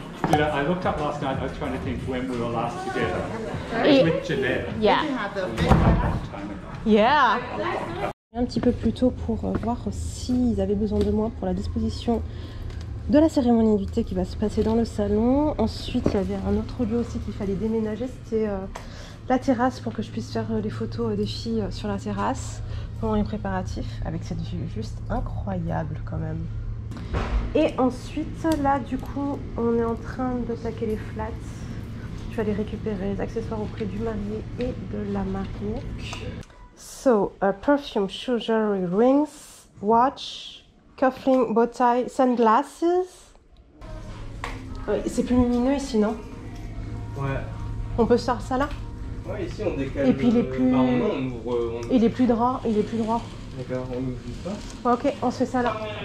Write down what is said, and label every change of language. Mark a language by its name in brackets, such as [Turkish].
[English] You know, I looked up last night, I was trying to think when we were last together. It was with Jeanette. Yeah. Yeah. [French] Un petit peu plus tôt pour voir s'ils avaient besoin de moi pour la disposition de la cérémonie du thé qui va se passer dans le salon. Ensuite, il y avait un autre lieu aussi qu'il fallait déménager, c'était la terrasse pour que je puisse faire les photos des filles sur la terrasse pendant les préparatifs, avec cette vue juste incroyable quand même. Et ensuite, là, du coup, on est en train de plaquer les flats. Je vais aller récupérer les accessoires auprès du marié et de la mariée. [English] So, perfume, shoe, jewelry, rings, watch, cuffling, bow tie, sunglasses. [French] C'est plus lumineux ici, non? Ouais. On peut faire ça là? Ouais, ici on décale. Et puis il est plus... on ouvre, Il est plus droit, il est plus droit. D'accord, on ouvre juste pas. Ok, on se fait ça là.